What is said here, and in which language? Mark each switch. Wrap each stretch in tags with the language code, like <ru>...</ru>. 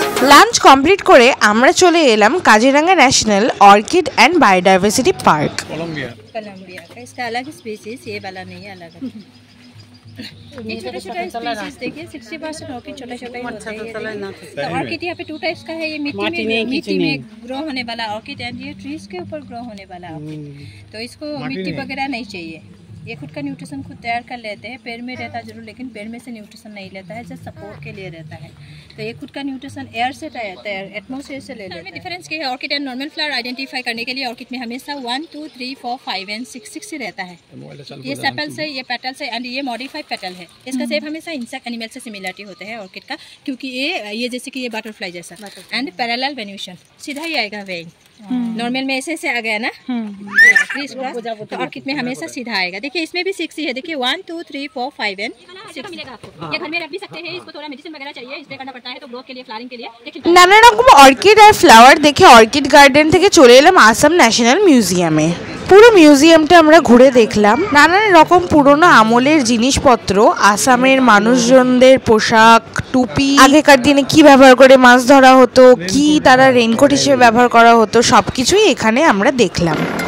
<bn>Lunch complete করে আমরা চলে এলাম Kaziranga national orchid and biodiversity park.</bn> <hi>Colombia का इसका अलग स्पीसीज, ये वाला नहीं है, अलग है। ये छोटा छोटा स्पीसीज देखिए 60% ऑर्किड छोटा छोटा ही होता है। तो ऑर्किड यहाँ पे 2 टाइप्स का है, ये मिट्टी में ग्रो होने वाला ऑर्किड एंड ये ट्रीज के ऊपर ग्रो होने वाला ऑर्किड। तो इसको मिट्टी वगैरह नहीं चाहिए, ये खुद का न्यूट्रिशन खुद तैयार कर लेते हैं। पेड़ में रहता जरूर, लेकिन पेड़ में से न्यूट्रिशन नहीं लेता है, जस्ट सपोर्ट के लिए रहता है। तो ये खुद का न्यूट्रिशन एयर से तैयार, एटमॉस्फेयर से ले लेते हैं। डिफरेंस क्या है, orchid and normal flower identify करने के लिए ऑर्किड में हमेशा 1 2 3 4 5 एंड 6 ही रहता है। ये सेपल्स है, ये पेटल्स है एंड ये मॉडिफाइड पेटल है। इसका शेप हमेशा इंसेक्ट एनिमल से सिमिलरिटी होते हैं ऑर्किड का, क्योंकि ये जैसे कि ये बटरफ्लाई जैसा एंड पैरेलल वेन्यूशन सीधा ही आएगा वेन। नॉर्मल में ऐसे आ गया ना, तो ऑर्किड में हमेशा सीधा आएगा। देखिए इसमें भी 6 ही है, देखिए 1 2 3 4 5 एंड 6 मिलेगा आपको। ये घर में रख भी सकते हैं, इसको थोड़ा मेडिसिन वगैरह चाहिए, स्प्रे करना पड़ता है तो ग्रोथ के लिए, फ्लावरिंग के लिए।</hi> <bn>নানা রকম অর্কিড আর ফ্লাওয়ার দেখে অর্কিড গার্ডেন থেকে চলে এলাম আসাম ন্যাশনাল মিউজিয়ামে। পুরো মিউজিয়ামটা আমরা ঘুরে দেখলাম। নানান রকম পুরনো আমলের জিনিসপত্র, আসামের মানুষজনদের পোশাক, টুপি, আগেকার দিনে কি ব্যবহার করে মাছ ধরা হতো, কি তারা রেইনকোট হিসেবে ব্যবহার করা হতো, সবকিছুই এখানে আমরা দেখলাম।</bn>